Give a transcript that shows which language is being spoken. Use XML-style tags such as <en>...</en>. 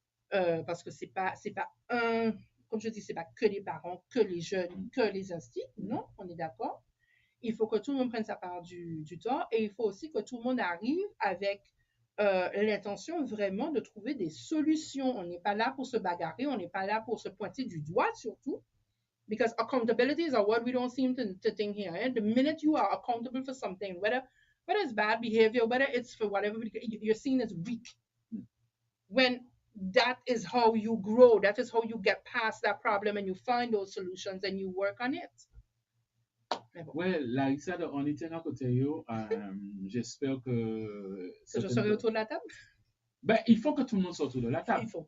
<fr>Parce que c'est pas comme je dis, c'est pas que les parents, que les jeunes, que les instituts. Non, on est d'accord. Il faut que tout le monde prenne sa part du tort. Et il faut aussi que tout le monde arrive avec l'intention vraiment de trouver des solutions. On n'est pas là pour se bagarrer, on n'est pas là pour se pointer du doigt surtout.</fr> <en>Because accountability is a word we don't seem to think here. And the minute you are accountable for something, whether it's bad behavior, whether it's for whatever, you're seen as weak. When that is how you grow, that is how you get past that problem and you find those solutions and you work on it.</en> <fr>Ouais, Larissa, on était à côté. J'espère que je serai autour de la table. Ben, il faut que tout le monde soit autour de la table.</fr>